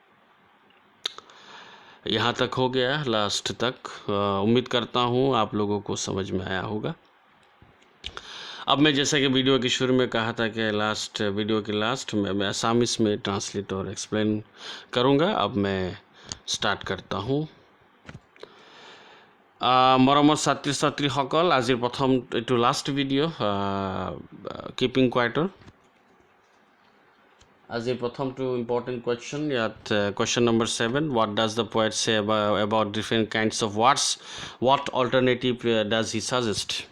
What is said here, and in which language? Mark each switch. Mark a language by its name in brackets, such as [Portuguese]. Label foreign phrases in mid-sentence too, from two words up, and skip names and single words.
[Hindi] यहाँ तक हो गया, लास्ट तक। उम्मीद करता हूँ आप लोगों को समझ में आया होगा। अब मैं जैसा कि वीडियो के शुरू में कहा था कि वीडियो के लास्ट में मैं आसामीस में ट्रांसलेट और एक्सप्लेन करूँगा। अब मैं स्टार्ट करता हूँ। [Assamese] मरমৰ ছাত্ৰী ছাত্ৰীসকল, আজিৰ প্ৰথম এইটো [English] last video' [Assamese] কিপিং কোৱাইটৰ। আজিৰ প্ৰথমটো ইম্পৰ্টেণ্ট কুৱেশ্যন, ইয়াত কুৱেশ্যন নম্বৰ 7, [English] what does the poet say about different kinds of words, what alternative does he suggest.